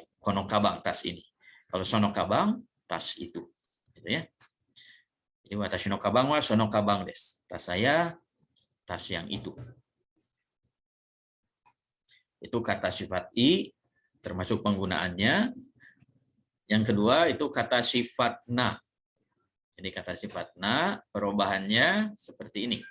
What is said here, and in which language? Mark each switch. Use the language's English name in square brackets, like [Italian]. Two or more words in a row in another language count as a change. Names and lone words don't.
[Japanese] Kono kabang, [Indonesian] tas ini. Kalau [Japanese] sono kabang, [Indonesian] tas itu, gitu ya. [Japanese] Jadi watashi no kabang wa sono kabang desu. [Indonesian] Tas saya, tas yang itu. Itu kata sifat i, termasuk penggunaannya. Yang kedua itu kata sifat na. Jadi kata sifat na, perubahannya seperti ini.